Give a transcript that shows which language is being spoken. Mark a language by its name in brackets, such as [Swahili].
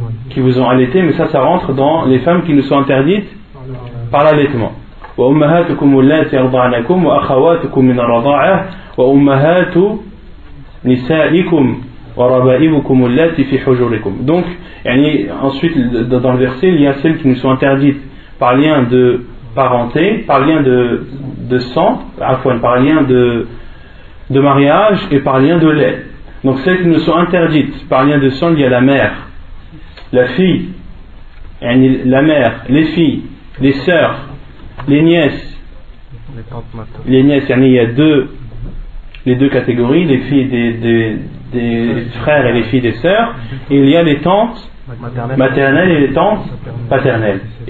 [French] qui vous ont allaité, mais ça, ça rentre dans les femmes qui nous sont interdites par l'allaitement. [Arabic] وأمهاتكم اللاتي أرضعنكم وأخواتكم من الرضاعة وأمهات نسائكم وربائبكم اللاتي في حجوركم. [French] Donc, يعني, ensuite, dans le verset, il y a celles qui nous sont interdites par lien de parenté, par lien de sang, par lien de mariage et par lien de lait. Donc, celles qui nous sont interdites par lien de sang, il y a la mère, la fille, يعني, la mère, les filles, les sœurs, les nièces, yani, il y a les deux catégories, les filles des frères et les filles des sœurs, et il y a les tantes maternelles et les tantes paternelles.